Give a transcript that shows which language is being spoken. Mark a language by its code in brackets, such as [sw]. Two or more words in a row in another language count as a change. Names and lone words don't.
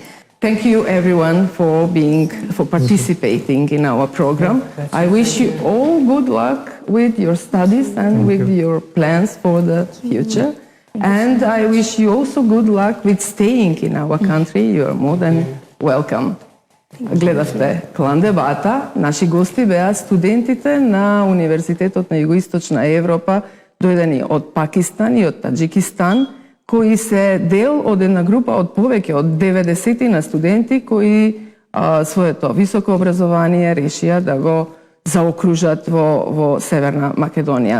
[en] Thank you everyone for participating in our program. I wish you all good luck with your studies and with your plans for the future. And I wish you also good luck with staying in our country. You are more than welcome. [mk] Гледавте Клан Дебата. Наши гости беа студентите на Универзитетот на Југоисточна Европа, дојдени од Пакистан и од Таџикистан, кои се дел од една група од повеќе од 90 на студенти кои своето високо образование решија да го заокружат во Северна Македонија.